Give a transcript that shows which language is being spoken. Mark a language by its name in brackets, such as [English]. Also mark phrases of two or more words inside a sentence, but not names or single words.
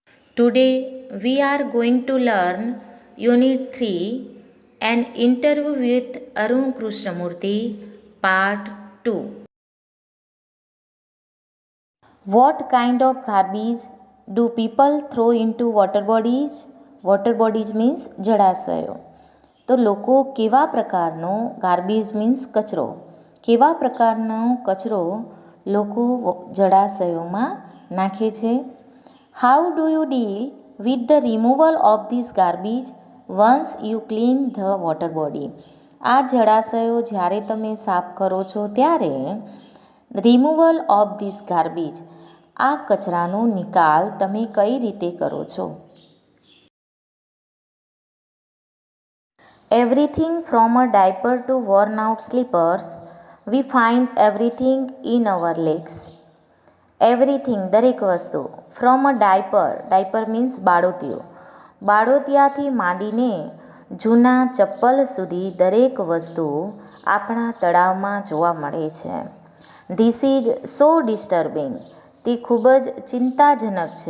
[English] Today we are going to learn Unit 3, an interview with Arun Krishnamurthy, Part 2. What kind of garbage do people throw into water bodies? Water bodies means જળાશયો. [Gujarati] તો લોકો કેવા પ્રકારનો [English] garbage means [Gujarati] કચરો, કેવા પ્રકારનો કચરો લોકો જળાશયોમાં નાખે છે? [English] How do you deal with the removal of this garbage once you clean the water body? [Gujarati] આ જળાશયો જ્યારે તમે સાફ કરો છો ત્યારે [English] removal of this garbage, [Gujarati] આ કચરાનો નિકાલ તમે કઈ રીતે કરો છો? [English] Everything from a diaper to worn out slippers, we find everything in our lakes. Everything, [Gujarati] દરેક વસ્તુ. [English] from a diaper means [Gujarati] બાળોતિયો, બાળોતિયાથી માંડીને જૂના ચપ્પલ સુધી દરેક વસ્તુ આપણા તળાવમાં જોવા મળે છે. [English] This is so disturbing, [Gujarati] તે ખૂબ જ ચિંતાજનક છે.